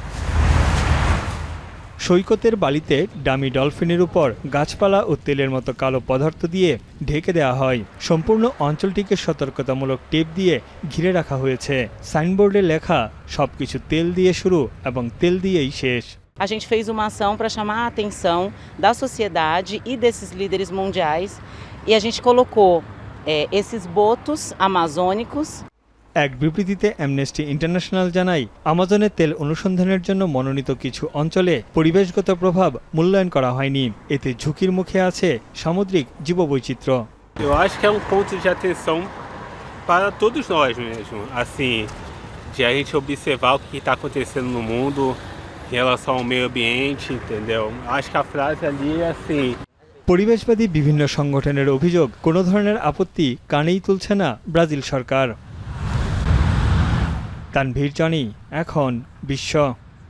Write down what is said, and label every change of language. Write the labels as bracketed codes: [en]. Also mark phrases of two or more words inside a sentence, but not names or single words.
[bn] সৈকতের বালিতে ডামি ডলফিনের উপর গাছপালা ও তেলের মতো কালো পদার্থ দিয়ে ঢেকে দেওয়া হয়। সম্পূর্ণ অঞ্চলটিকে সতর্কতামূলক টেপ দিয়ে ঘিরে রাখা হয়েছে। সাইনবোর্ডে লেখা সবকিছু তেল দিয়ে শুরু এবং তেল দিয়েই শেষ। [pt] A gente fez uma ação para chamar a atenção da sociedade e desses líderes mundiais e a gente colocou esses botos amazônicos. [bn] এক বিবৃতিতে অ্যামনেস্টি ইন্টারন্যাশনাল জানায়, আমাজনের তেল অনুসন্ধানের জন্য মনোনীত কিছু অঞ্চলে পরিবেশগত প্রভাব মূল্যায়ন করা হয়নি। এতে ঝুঁকির মুখে আছে সামুদ্রিক জীববৈচিত্র্য। [pt] Eu acho que é um ponto de atenção para todos nós mesmo, assim, de a gente observar o que está acontecendo no mundo em relação ao meio ambiente, entendeu? Acho que a frase ali é assim. [bn] পরিবেশবাদী বিভিন্ন সংগঠনের অভিযোগ, কোনো ধরনের আপত্তি কানেই তুলছে না ব্রাজিল সরকার। তানভীর জানি, এখন বিশ্ব।